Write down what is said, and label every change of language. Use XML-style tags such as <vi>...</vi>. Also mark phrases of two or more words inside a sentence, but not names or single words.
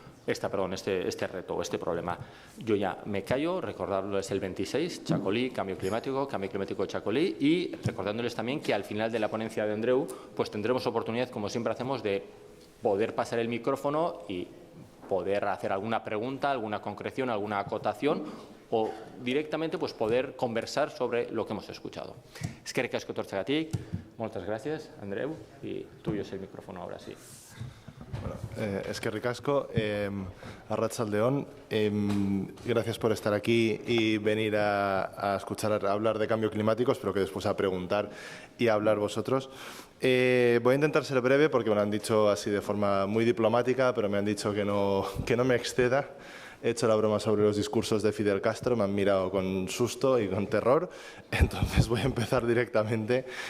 <es>Este reto o este problema. Yo ya me callo, recordándoles el 26, Chacolí, cambio climático Chacolí, y recordándoles también que al final de la ponencia de Andreu pues tendremos oportunidad, como siempre hacemos, de poder pasar el micrófono y poder hacer alguna pregunta, alguna concreción, alguna acotación o directamente pues poder conversar sobre lo que hemos escuchado.</es> <eu>Eskerrik asko etortzeagatik,</eu> <es>muchas gracias, Andreu, y tuyo es el micrófono ahora sí.</es> <eu>Bueno, eskerrik asko, arratsaldeon,</eu> <es>gracias por estar aquí y venir a escuchar a hablar de cambio climático. Espero que después a preguntar y a hablar vosotros. Voy a intentar ser breve porque me lo han dicho así de forma muy diplomática, pero me han dicho que no me exceda. He hecho la broma sobre los discursos de Fidel Castro, me han mirado con susto y con terror, entonces voy a empezar directamente.</es>